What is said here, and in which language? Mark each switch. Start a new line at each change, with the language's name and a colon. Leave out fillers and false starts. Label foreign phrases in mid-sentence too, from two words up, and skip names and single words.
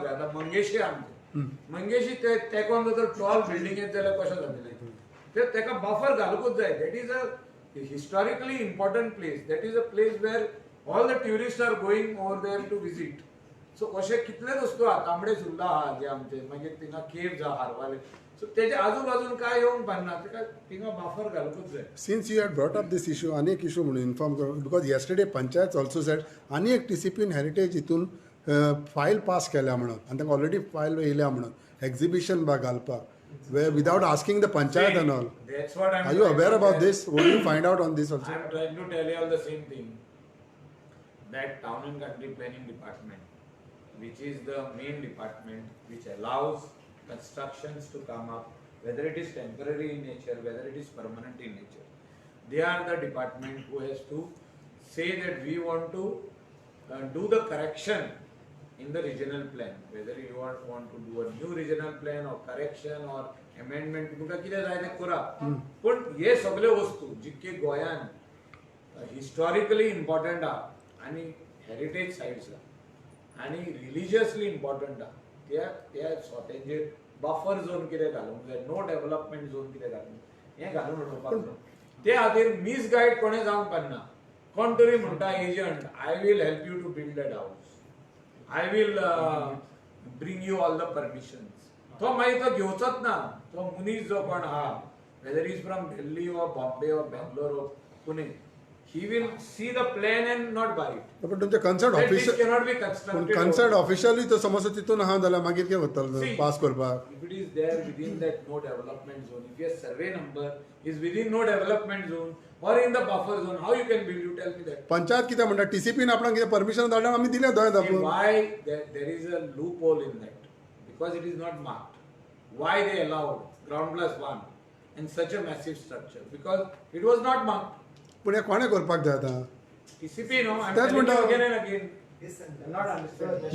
Konkani: आतां मंगेशी आमचे मंगेशी ते कोण जर
English: tall building
Konkani: येत जाल्यार कशें जातलें ते तेका बफर घालूंकूच जाय.
English: That is a historically important place. That is a place where all the tourist are going over there to visit.
Konkani: सो अशे कितलेच वस्तू आहा. तांबडे सुर्ला आहा जे आमचे, मागीर थिंगा केव्ज आहा हारवाले. सो तेजे आजू बाजून काय येवंक पारना. तेका थिंगा बफर घालूंकूच जाय.
English: Since you had brought up this issue,
Konkani: आणि एक इशू म्हणून इन्फॉर्म करू,
English: because yesterday panchayat also said
Konkani: आणि एक TCP हेरिटेज हितून फायल पास केल्या म्हणून, आनी तांकां ऑलरेडी फायल येयल्या म्हणून एक्झिबिशन बा घालपाक,
English: way without asking the panchayat and all. That's what I'm Are you trying aware to about tell. this? Would you find out on this also? I'm trying to tell you all the same thing. That Town and Country Planning Department, which is the main department which allows constructions to come up, whether it is temporary in nature, whether it is permanent in nature, they are the department who has to say that we want to do the correction in the regional plan, whether you want to do a new regional plan or correction or amendment,
Konkani: तुमकां कितें जाय तें करा. पूण हे सगळे वस्तू जितके गोंयान
English: historically important
Konkani: आहा आनी
English: heritage sites
Konkani: आहा आनी
English: religiously important
Konkani: आहा, त्या स्वतेंचेर
English: buffer zone
Konkani: कितें घालूंक जाय,
English: no development zone
Konkani: कितें घालूंक, हें घालून उडोवपाक जाय. ते खातीर मिसगायड कोणें जावंक पारना. कोण तरी म्हणटा एजंट,
English: I will help you to build that house, I will bring you all the permissions.
Konkani: तो मागीर तो घेवचोच ना. तो मनीस जो कोण आहा,
English: whether is from Delhi or बॉम्बे or बेंगलोर or पुणे, he will see the plan and not buy it.
Konkani: पण तुमचे कन्सर्ट
English: That this official, cannot be
Konkani: पूण
English: constructed.
Konkani: कन्सर्ट ऑफिशियली तो समज तितून आहा जाल्यार मागीर कितें करतलो
English: See,
Konkani: पास करपाक?
English: if it is there within that no development zone, if your survey number is within no development zone or in the buffer zone, how you can build? You tell me that.
Konkani: पंचायत कितें म्हणटा, TCPन आपणाक कितें परमिशन धाडला, आमी दिलें दोय
English: See,
Konkani: दापून.
English: why there is a loophole in that? Because it is not marked. Why they allowed ground plus one and such a massive structure? Because it was not marked.
Konkani: पूण हें कोणें करपाक जाय आतां?
English: TCP, no, I'm That's telling you what again and again. I'm not understanding.